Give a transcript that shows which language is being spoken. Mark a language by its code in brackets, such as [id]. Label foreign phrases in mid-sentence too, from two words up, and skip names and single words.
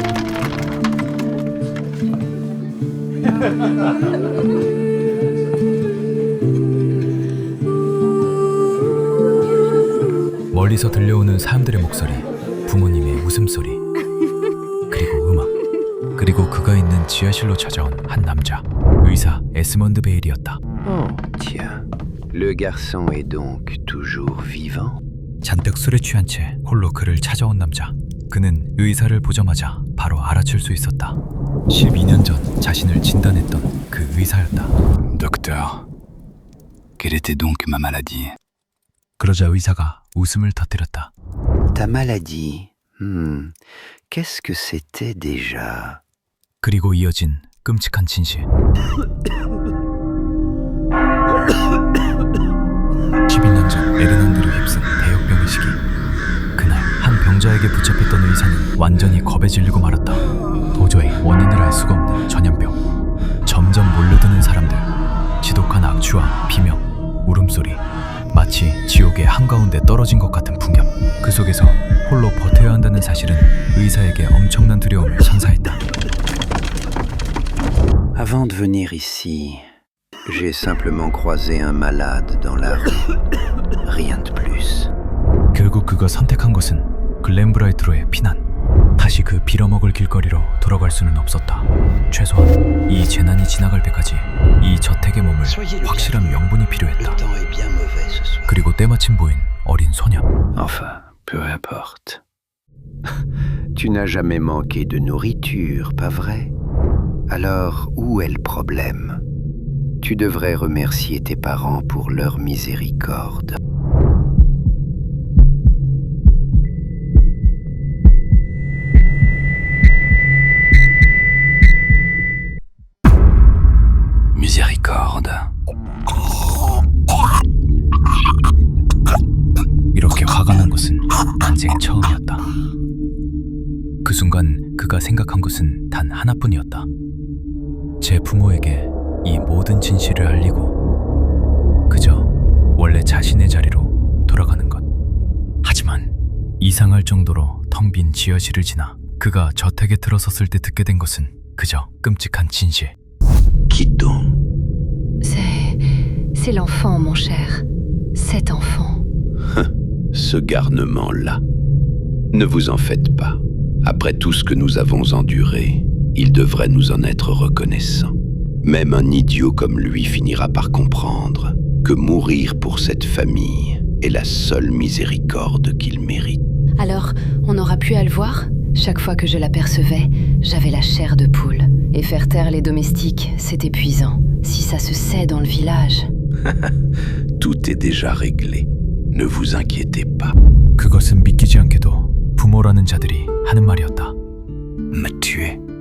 [ko] 멀리서 들려오는 사람들의 목소리, 부모님의 웃음소리, 그리고 음악, 그리고 그가 있는 지하실로 찾아온 한 남자, 의사 에스먼드 베일이었다. [fr] Oh, tiens. Le garçon est donc toujours vivant? [ko] 잔뜩 술에 취한 채 홀로 그를 찾아온 남자. 그는 의사를 보자마자 바로 알아챌 수 있었다. 12년 전 자신을 진단했던 그 의사였다. [fr] Docteur, quelle était donc ma maladie? [ko] 그러자 의사가 웃음을 터뜨렸다. [fr] Ta maladie. Qu'est-ce que c'était déjà? [ko] 그리고 이어진 끔찍한 진실. 11년 전 에르난드를 휩쓴 대역병의 시기. 그날 한 병자에게 붙잡혔던 의사는 완전히 겁에 질리고 말았다. 도저히 원인을 알 수가 없는 전염병. 점점 몰려드는 사람들. 지독한 악취와 비명, 울음소리. 마치 지옥의 한가운데 떨어진 것 같은 풍경. 그 속에서 홀로 버텨야 한다는 사실은 의사에게 엄청난 두려움을 선사했다. [fr] Avant de venir ici, j'ai simplement croisé un malade dans la rue. Rien de plus. [ko] 결국 그가 선택한 것은 글렌브라이트로의 피난. 다시 그 빌어먹을 길거리로 돌아갈 수는 없었다. 최소한 이 재난이 지나갈 때까지 이 저택에 머물 확실한 명분이 필요했다. 그리고 때마침 보인 어린 소년. [fr] Enfin, peu importe. Tu n'as jamais manqué de nourriture, pas vrai? Alors, où est le problème? Tu devrais remercier tes parents pour leur miséricorde. Miséricorde. [ko] 이렇게 화가 난 것은 난생 처음이었다. 그 순간 그가 생각한 것은 단 하나뿐이었다. 제 부모에게 이 모든 진실을 알리고 그저 원래 자신의 자리로 돌아가는 것. 하지만 이상할 정도로 텅 빈 지하실을 지나 그가 저택에 들어섰을 때 듣게 된 것은 그저 끔찍한 진실. [fr] Qui donc? C'est l'enfant, mon cher. Cet enfant. Ce garnement-là. Ne vous en faites pas. Après tout ce que nous avons enduré, il devrait nous en être reconnaissant. Même un idiot comme lui finira par comprendre que mourir pour cette famille est la seule miséricorde qu'il mérite. Alors, on n'aura plus à le voir? Chaque fois que je l'apercevais, j'avais la chair de poule. Et faire taire les domestiques, c'est épuisant. Si ça se sait dans le village... Tout est déjà réglé. Ne vous inquiétez pas. [ko] 그것은 믿기지 않게도 부모라는 자들이 하는 말이었다. [fr] Me tuer.